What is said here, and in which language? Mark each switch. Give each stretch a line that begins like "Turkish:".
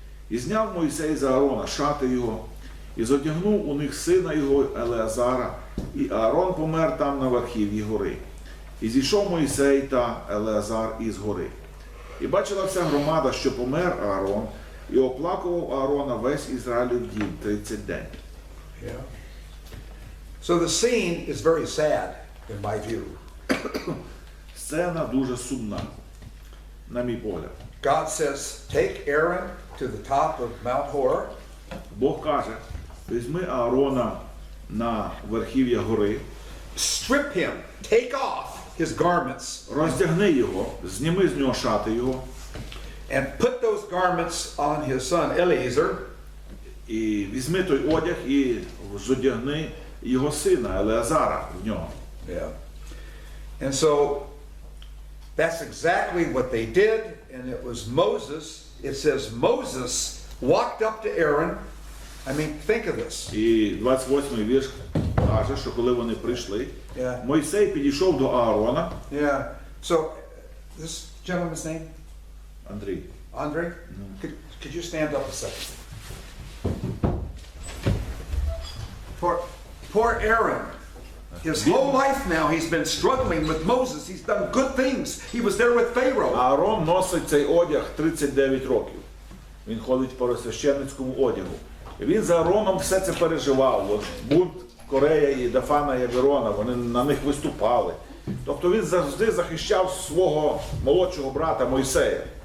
Ukrainian: І зняв Мойсей з Аарона шати його, і зодягнув у них сина його Елеазара, і Аарон помер там на верхів'ї гори. І зійшов Мойсей та Елеазар із гори. І бачила вся громада, що помер Аарон, і оплакував Аарона весь Ізраїлів дім 30 день.
English: Yeah. So the scene is very sad, in my view.
Ukrainian: Сцена дуже сумна, на мій погляд.
English: God says, take Aaron to the top of Mount Hor.
Ukrainian: Бог каже: візьми Аарона на верхів'я гори,
English: Strip him, take off his garments,
Ukrainian: роздягни його, зніми з нього шати його,
English: and put those garments on his son Eleazar.
Ukrainian: і візьми той одяг і зодягни його сина Елеазара в нього.
English: Yeah. And so that's exactly what they did, and it was Moses. It says Moses walked up to Aaron. I mean, think of this.
Ukrainian: І 28-й вірш каже, що коли вони прийшли,
English: Yeah.
Ukrainian: Мойсей підійшов до Аарона.
English: Yeah. So this gentleman's name?
Ukrainian: Андрій.
English: Andre? Could you stand up a second? Poor Aaron. His whole life now he's been struggling with Moses. He's done good things. He was there with Pharaoh.
Ukrainian: Аарон носить цей одяг 39 років. Він ходить по священницькому одягу. І він за Аароном все це переживав. От бунт Корея і Дафана і Авірона, вони на них виступали. Тобто він завжди захищав свого молодшого брата Мойсея.